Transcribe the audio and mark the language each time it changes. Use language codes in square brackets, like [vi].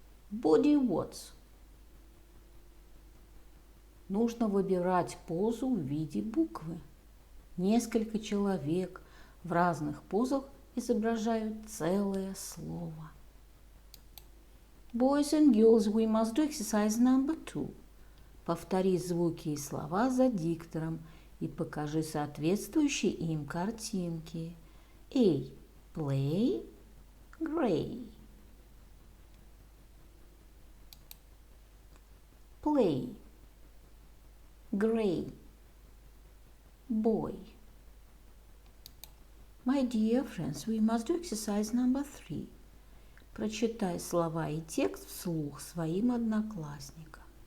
[en] Body words. [ru] Нужно выбирать позу в виде буквы. Несколько человек в разных позах изображают целое слово. [en] Boys and girls, we must do exercise number 2. [ru] Повтори звуки и слова за диктором и покажи соответствующие им картинки. [en] A. Play. Gray. Play. Gray. Boy. My dear friends, we must do exercise number 3. [ru] Прочитай слова и текст вслух своим одноклассникам.